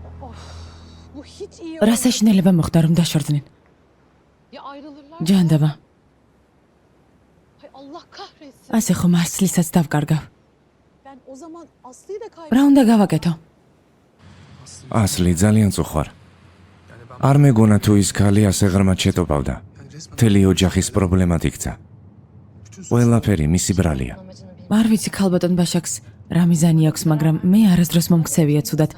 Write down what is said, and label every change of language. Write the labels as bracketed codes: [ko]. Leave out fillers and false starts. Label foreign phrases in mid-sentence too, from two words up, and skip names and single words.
[tr] Bu hiç iyi [ka] რა საშინელება მოხდა რომ დაშორდნენ? [tr] Ya ayrılırlar. [ka] ჯანდაბა, [tr] Hay Allah kahretsin. [ka] ასე ხომ არსლისაც დავკარგავ. [tr] Ben o zaman Aslı'yı da kaybettim. [ka] რა უნდა გავაკეთო? ასლი ძალიან წუხარ. არ მეგონა თუ ის ქალი ასე ღრმად შეტოპავდა. მთელი ოჯახის პრობლემად იქცა. ყველაფერი მისი ბრალია. არ ვიცი ქალბატონ ბაშაკს რა მიზანი აქვს, მაგრამ მე არასდროს მომქცევია ცუდად.